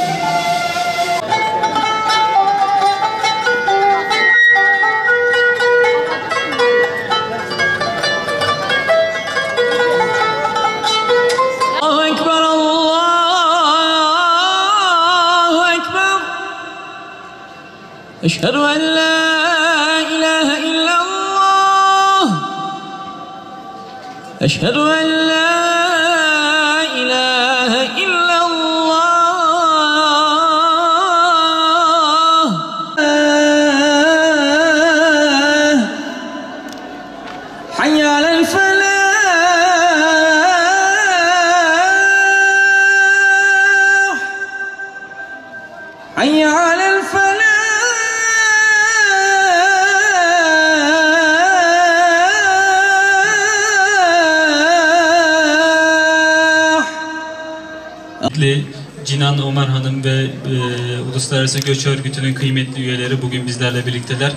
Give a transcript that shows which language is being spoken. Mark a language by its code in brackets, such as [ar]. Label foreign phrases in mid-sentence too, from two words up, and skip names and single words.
[ar] الله أكبر، الله أكبر. أشهد أن لا إله إلا الله. أشهد أن لا إله إلا الله حي على الفلاح حي على الفلاح. [tr] Cinan Ömer Hanım ve Uluslararası Göç Örgütü'nün kıymetli üyeleri bugün bizlerle birlikteler.